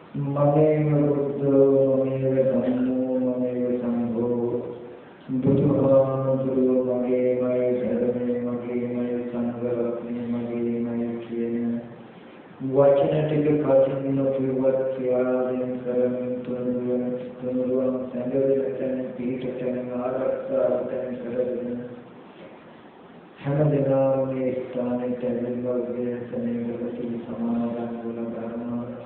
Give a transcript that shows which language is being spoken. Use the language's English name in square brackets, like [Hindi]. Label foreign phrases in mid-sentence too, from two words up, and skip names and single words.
[Pali] ममेव बुद्धो ममेव धम्मो ममेव संघो [Sinhala] බුද්ධෝ මගේ ධර්මේ මගේ සංඝරත්නේ මගේ කියන වචන ටික කටින් නොකියවත් ක්‍රියාවෙන් කරමින් තුනුරුවන් සංගදෙන තැන පිහිටතන ආරක්ෂාවෙන් කරගෙන හැමදෙනාම මේ ස්ථානයේ ඇවිල්ලා විද්‍යාසනයේ සමාදාන වල ගන්නවා